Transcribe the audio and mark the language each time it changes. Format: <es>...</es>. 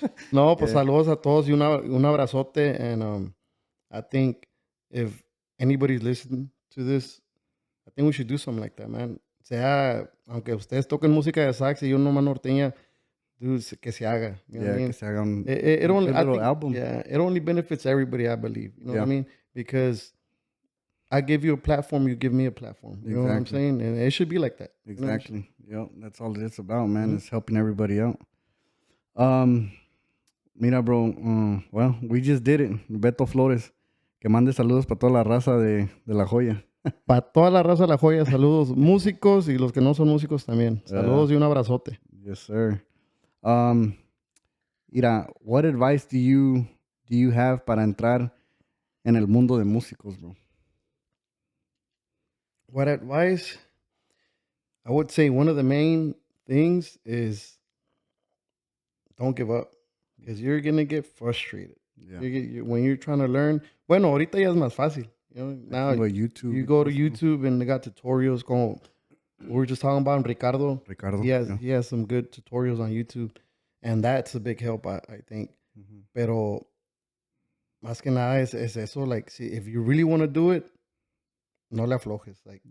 <es>No, pues saludos a todos y un abrazote.</es> <en>And I think if anybody's listening to this, I think we should do something like that, man.</en> <es>Sea, aunque ustedes toquen música de sax y yo nomás norteña, dude, que se haga.</es> <en>You know what I mean?</en> <es>Que se haga un</es> <en>little album. Yeah, it only benefits everybody, I believe. You know what I mean? Because I give you a platform, you give me a platform. You know what I'm saying? And it should be like that. Exactly. Yep, that's all it's about, man. It's helping everybody out.</en> <es>Mira,</es> <en>bro, well, we just did it.</en> <es>Beto Flores, que mande saludos para toda la raza de La Joya. Para toda la raza de La Joya, saludos músicos y los que no son músicos también. Saludos y un abrazote.</es> <en>Yes, sir.</en> <es>Mira,</es> <en>what advice do you have</en> <es>para entrar en el mundo de músicos,</es> <en>bro? What advice? I would say one of the main things is don't give up, because you're going to get frustrated. Yeah. When you're trying to learn,</en> <es>bueno, ahorita ya es más fácil.</es> <en>You know, now YouTube, you go to YouTube and they got tutorials. We were just talking about Ricardo. He has some good tutorials on YouTube, and that's a big help, I think. Mm-hmm.</en> <es>Pero más que nada es eso,</es> <en>like, see, if you really want to do it,</en> <es>no le aflojes.</es> <en>Like,</en>